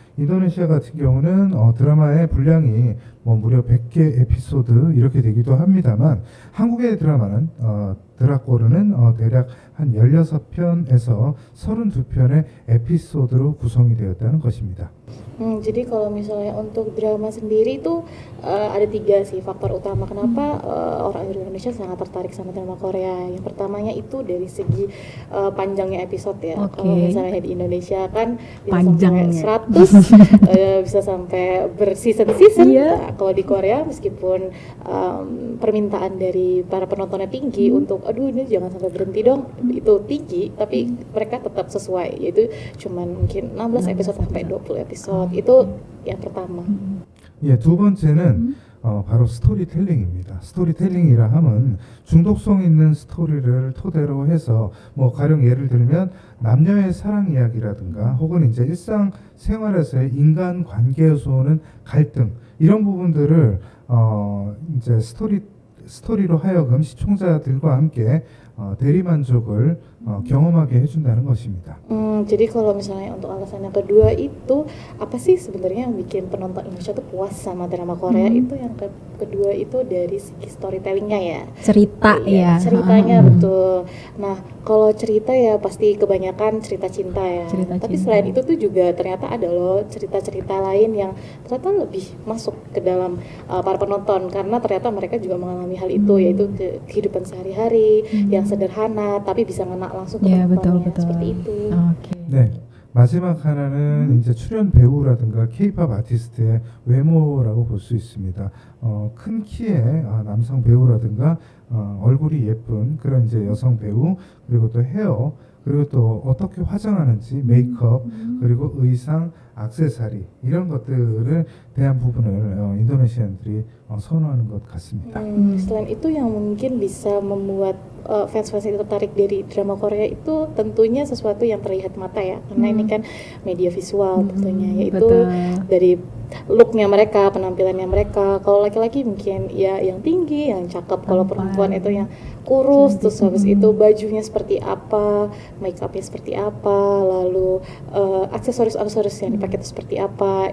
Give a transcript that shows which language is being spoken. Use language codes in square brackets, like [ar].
[ko] 인도네시아 같은 경우는 드라마의 분량이 무려 100개 에피소드 이렇게 되기도 합니다만 한국의 드라마는 드라꼬르는 대략 한 16편에서 32편의 에피소드로 구성이 되었다는 것입니다. [id] Jadi kalau misalnya untuk drama sendiri itu ada 3 sih faktor utama kenapa orang Indonesia sangat tertarik sama drama Korea. Yang pertamanya itu dari segi panjangnya episode ya. Kalau misalnya di Indonesia kan bisa sampai 100, bisa sampai berseason-season. Nah, kalau di Korea meskipun permintaan dari para penontonnya tinggi untuk aduh ini jangan sampai berhenti dong, itu tinggi, tapi mereka tetap sesuai, yaitu cuman mungkin 16 episode sampai 20 episode. itu yang pertama. [ko] 예, 두 번째는 바로 스토리텔링입니다. 스토리텔링이라 함은 중독성 있는 스토리를 토대로 해서 가령 예를 들면 남녀의 사랑 이야기라든가 혹은 이제 일상 생활에서의 인간 관계에서 오는 갈등 이런 부분들을 이제 스토리로 하여금 시청자들과 함께 대리만족을 경험하게 해준다는 것입니다. [id] Jadi kalau misalnya untuk alasan yang kedua itu apa sih sebenarnya yang bikin penonton Indonesia tuh puas sama drama Korea itu yang kedua itu dari segi storytellingnya ya. Cerita ya. Ceritanya betul. Nah kalau cerita ya pasti kebanyakan cerita cinta ya. Tapi selain itu tuh juga ternyata ada loh cerita-cerita lain yang ternyata lebih masuk ke dalam para penonton karena ternyata mereka juga mengalami hal itu yaitu kehidupan sehari-hari yang sederhana tapi bisa ngena langsung ke penontonnya seperti itu. [ko] 네. 마지막 하나는 이제 출연 배우라든가 K-pop 아티스트의 외모라고 볼 수 있습니다. 큰 키의 남성 배우라든가 얼굴이 예쁜 그런 이제 여성 배우 그리고 또 헤어 그리고 또 어떻게 화장하는지 메이크업 그리고 의상 액세서리 이런 것들을 대한 부분을 인도네시아인들이 선호하는 것 같습니다. [id] Selain itu yang mungkin bisa membuat fans-fans itu tertarik dari drama Korea itu tentunya sesuatu yang terlihat mata ya karena ini kan media visual tentunya yaitu dari looknya mereka, penampilannya mereka. Kalau laki-laki mungkin ya yang tinggi, yang cakep. Kalau perempuan itu yang kurus, terus habis itu bajunya seperti apa, make upnya seperti apa, lalu aksesoris yang dipakai itu seperti apa.